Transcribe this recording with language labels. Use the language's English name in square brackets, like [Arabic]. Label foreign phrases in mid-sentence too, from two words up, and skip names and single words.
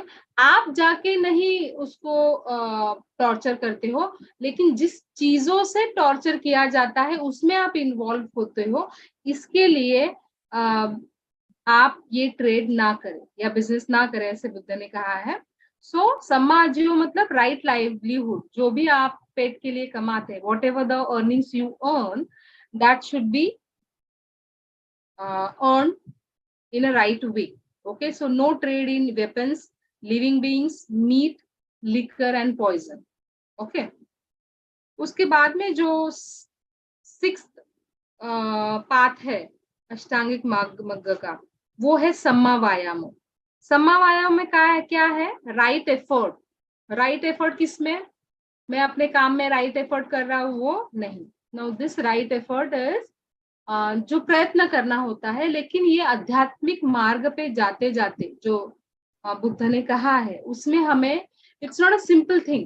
[Hindi] आप जाके नहीं उसको टॉर्चर करते हो, लेकिन जिस चीजों से टॉर्चर किया जाता है उसमें आप इन्वॉल्व होते हो. इसके लिए आप ये ट्रेड ना करें या बिजनेस ना करें, ऐसे बुद्ध ने कहा है. सो [Pali] सम्मा आजीव [Hindi] मतलब [English] right livelihood. [Hindi] जो भी आप पेट के लिए कमाते हैं, [English] What ever the earnings you earn, that should be earn in a right way. Okay, so no trade in weapons, living beings, meat, liquor and poison. [Hindi] Okay, उसके बाद में जो 6th पाथ है अष्टांगिक मार्ग का, वो है [Pali] सम्मा वायामो. सम्मा वायामो [Hindi] में क्या है? [English] right effort. right effort [Hindi] किसमें? मैं अपने काम में [English] right effort [Hindi] कर रहा हूँ वो नहीं. [English] Now this right effort is [Hindi] जो प्रयत्न करना होता है, लेकिन ये आध्यात्मिक मार्ग पे जाते जाते जो बुद्ध ने कहा है उसमें हमें, [English] it's not a simple thing.